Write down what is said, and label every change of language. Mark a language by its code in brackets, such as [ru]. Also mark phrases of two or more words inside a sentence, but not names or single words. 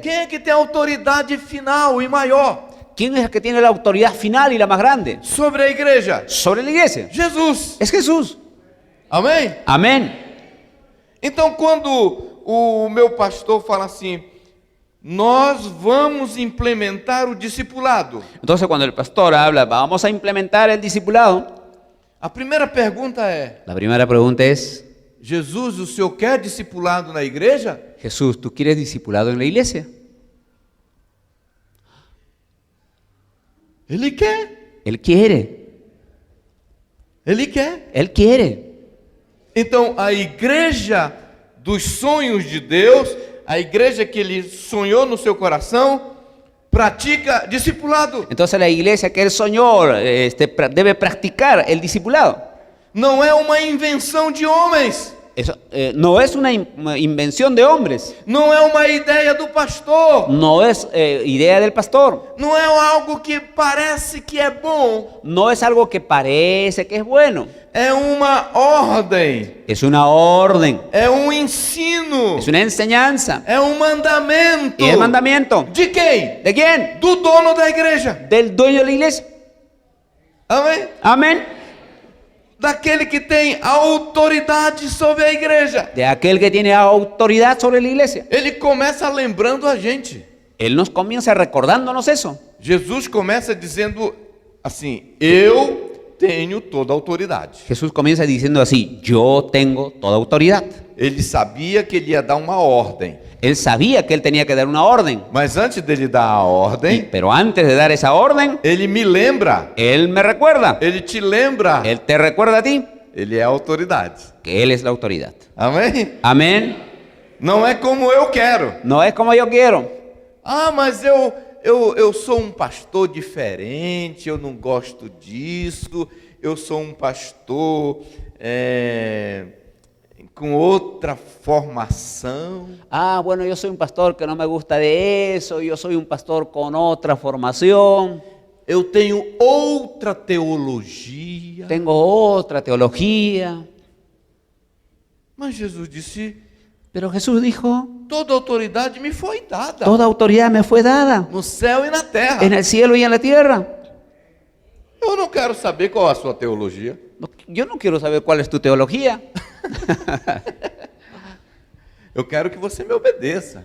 [pt] Quem é que tem a autoridade final e maior [es] ¿Quién es el que tiene la autoridad final y la más grande [pt] sobre a igreja? [es] sobre la iglesia? [pt] Jesus. [es] Es Jesús. [pt] Amém? [es] Amén. [pt] Então, quando o meu pastor fala assim, nós vamos implementar o discipulado. [es] Entonces cuando el pastor habla, vamos a implementar el discipulado, [pt] A primeira pergunta é: [es] la primera pregunta es: [pt] Jesus, o senhor quer discipulado na igreja? [es] Jesús, ¿tú quieres discipulado en la iglesia? [pt] Ele quer. [es] Él quiere. [pt] Ele quer. [es] Él quiere. [pt] Então, a igreja dos sonhos de Deus, a igreja que ele sonhou no seu coração, pratica discipulado. [es] Entonces la iglesia que él soñó debe practicar el discipulado. [pt] Não é uma invenção de homens. [es] Eso no es una invención de hombres. [pt] Não é uma ideia do pastor. [es] No es idea del pastor. [pt] Não é algo que parece que é bom. [es] No es algo que parece que es bueno. [pt] É uma ordem. [es] Es una orden. [pt] É um ensino. [es] Es una enseñanza. [pt] É um mandamento. [es] Y es mandamiento. [pt] De quem? [es] ¿De quién? [pt] Do dono da igreja. [es] Del dueño de la iglesia. [pt] Amém? [es] Amén. [pt] Daquele que tem autoridade sobre a igreja. [es] De aquel que tiene autoridad sobre la iglesia. [pt] Ele começa lembrando a gente. [es] Él nos comienza recordándonos eso. [pt] Jesus começa dizendo assim: eu tenho toda a autoridade. [es] Jesús comienza diciendo así: yo tengo toda autoridad. [pt] Ele sabia que ele ia dar uma ordem. [es] Él sabía que él tenía que dar una orden. [pt] Mas antes dele dar a ordem, [es] Pero antes de dar esa orden, [pt] ele me lembra. [es] él me recuerda. [pt] Ele te lembra. [es] Él te recuerda a ti [pt] Ele é a autoridade. [es] que él es la autoridad. [pt] Amém? [es] Amén. [pt] Não é como eu quero. [es] No es como yo quiero. [pt] Ah, mas eu sou um pastor diferente, eu não gosto disso, eu sou um pastor com outra formação. [es] Ah, bueno, yo soy un pastor que no me gusta de eso. Yo soy un pastor con otra formación. [pt] Eu tenho outra teologia. [es] Tengo otra teología. [pt] Mas Jesus disse: [es] Pero Jesús dijo: [pt] toda autoridade me foi dada, [es] toda autoridad me fue dada [pt] no céu e na terra. [es] en el cielo y en la tierra. [pt] Eu não quero saber qual é a sua teologia. [es] Yo no quiero saber cuál es tu teología. [pt] Eu quero que você me obedeça.